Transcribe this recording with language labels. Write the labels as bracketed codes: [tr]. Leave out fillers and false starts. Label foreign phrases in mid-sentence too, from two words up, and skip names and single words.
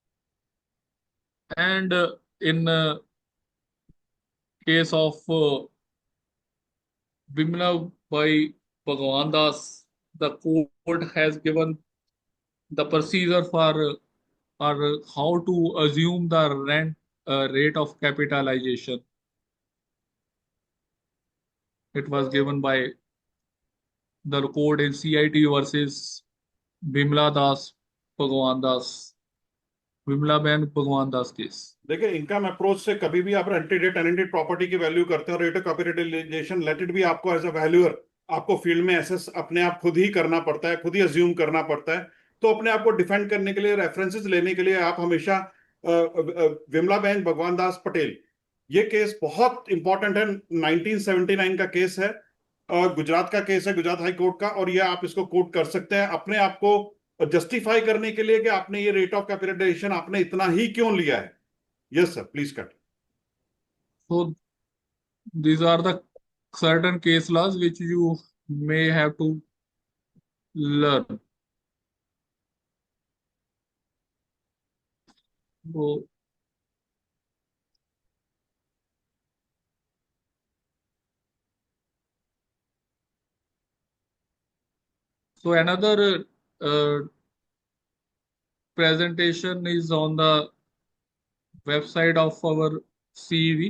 [en] And in case of Bimla by Bhagwan Das, the court has given the procedure for or how to assume the rent rate of capitalization. It was given by the court in CIT versus Bimla Das Bhagwan Das, Bimla Ben Bhagwan Das case. [hi] देखिए [en] income approach [hi] से कभी भी आप रेंटेड या [en] tenanted property [hi] की वैल्यू करते हो, [en] rate of capitalization let it [hi] भी आपको [en] as a valuer [hi] आपको फील्ड में एसेस अपने आप खुद ही करना पड़ता है, खुद ही अज्यूम करना पड़ता है। तो अपने आप को डिफेंड करने के लिए, रेफरेंसेस लेने के लिए आप हमेशा विमला बहन भगवान दास पटेल, ये केस बहुत इंपॉर्टेंट है, 1979 का केस है, गुजरात का केस है, गुजरात हाई कोर्ट का, और ये आप इसको कोट कर सकते हैं अपने आप को जस्टिफाई करने के लिए कि आपने ये [en] rate of capitalization [hi] आपने इतना ही क्यों लिया है। [en] Yes, sir. Please cut. So these are the certain case laws which you may have to learn. So another presentation is on the website of our CEV.